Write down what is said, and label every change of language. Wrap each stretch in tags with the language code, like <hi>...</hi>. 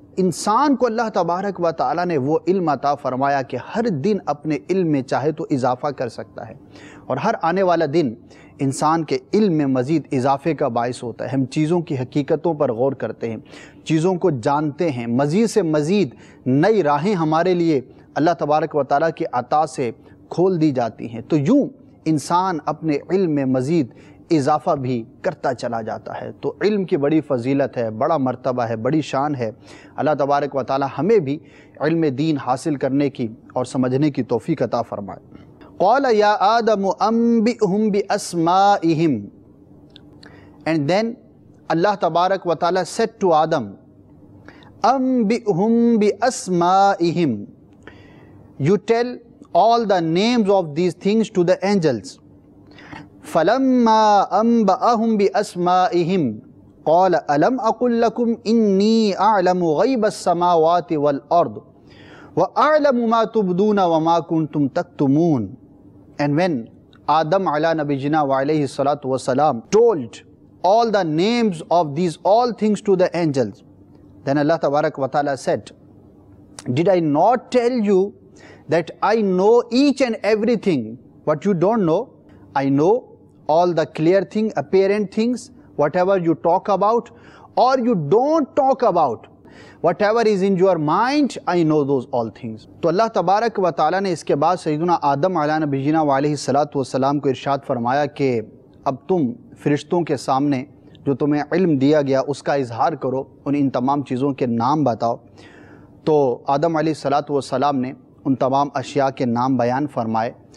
<ur>انسان کو اللہ تبارک و تعالیٰ نے وہ علم عطا فرمایا کہ ہر دن اپنے علم میں چاہے تو اضافہ کر سکتا ہے، اور ہر آنے والا دن انسان کے علم میں مزید اضافے کا باعث ہوتا ہے. ہم چیزوں کی حقیقتوں پر غور کرتے ہیں، چیزوں کو جانتے ہیں، مزید سے مزید نئی راہیں ہمارے لیے اللہ تبارک و تعالیٰ کی عطا سے کھول دی جاتی ہیں. تو یوں انسان اپنے علم میں مزید اضافہ بھی کرتا چلا جاتا ہے. تو علم کی بڑی فضیلت ہے، بڑا مرتبہ ہے، بڑی شان ہے. اللہ تبارک و تعالیٰ ہمیں بھی علم دین حاصل کرنے کی اور سمجھنے کی توفیق عطا فرمائے.</ur> <ar>قال یا آدم انبئہم باسمائہم.</ar> <en>And then Allah تبارک و تعالیٰ said to Adam,</en> <ar>انبئہم باسمائہم.</ar> <en>You tell all the names of these things to the angels.</en> <ar>فَلَمَّا أَنْبَأَهُمْ بِأَسْمَائِهِمْ قَالَ أَلَمْ أَقُلْ لَكُمْ إِنِّي أَعْلَمُ غَيْبَ السَّمَاوَاتِ وَالْأَرْضِ وَأَعْلَمُ مَا تُبْدُونَ وَمَا كُنْتُمْ تَكْتُمُونَ.</ar> <en>And when Adam ala nabiyina wa alayhi salatu wasalam told all the names of these all things to the angels, then Allah tabarak wa ta'ala said, did I not tell you that I know each and everything what you don't know? I know all the clear things, apparent things, whatever you talk about or you don't talk about, whatever is in your mind, I know those all things.</en> <ur>تو اللہ تبارک و تعالیٰ نے اس کے بعد سیدنا آدم علیہ نبینا وعلیہ الصلاۃ والسلام کو ارشاد فرمایا کہ اب تم فرشتوں کے سامنے جو تمہیں علم دیا گیا اس کا اظہار کرو، ان تمام چیزوں کے نام بتاؤ. تو آدم علیہ الصلاۃ والسلام نے ان تمام اشیاء کے نام بیان فرمائے.</ur>